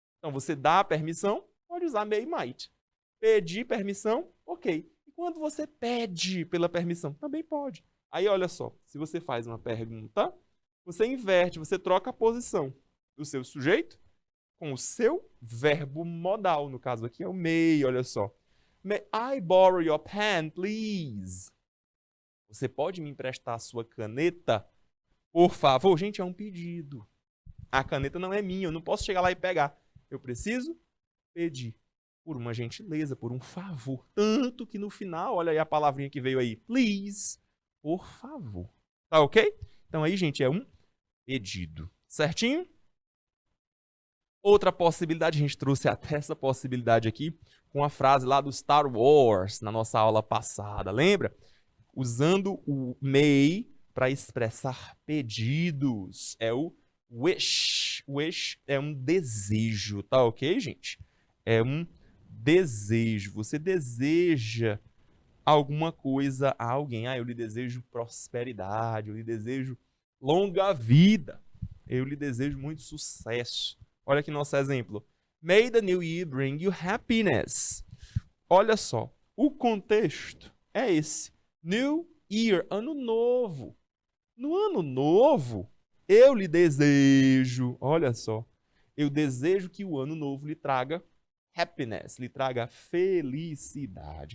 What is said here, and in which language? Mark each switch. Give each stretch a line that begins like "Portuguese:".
Portuguese: Então, você dá a permissão, pode usar may e might. Pedir permissão, ok. E quando você pede pela permissão, também pode. Aí, olha só, se você faz uma pergunta, você inverte, você troca a posição do seu sujeito com o seu verbo modal. No caso aqui é o may, olha só.
English: May I borrow your pen, please?
Portuguese: Você pode me emprestar a sua caneta? Por favor. Gente, é um pedido. A caneta não é minha, eu não posso chegar lá e pegar. Eu preciso pedir por uma gentileza, por um favor. Tanto que no final, olha aí a palavrinha que veio aí. Please. Por favor. Tá ok? Então aí, gente, é um pedido. Certinho? Outra possibilidade, a gente trouxe até essa possibilidade aqui com a frase lá do Star Wars, na nossa aula passada. Lembra? Usando o may para expressar pedidos. É o wish. Wish é um desejo, tá ok, gente? É um desejo. Você deseja alguma coisa a alguém. Eu lhe desejo prosperidade, eu lhe desejo longa vida, eu lhe desejo muito sucesso. Olha aqui nosso exemplo.
English: May the new year bring you happiness.
Portuguese: Olha só, o contexto é esse. New year, ano novo. No ano novo, eu lhe desejo, olha só, eu desejo que o ano novo lhe traga happiness, lhe traga felicidade.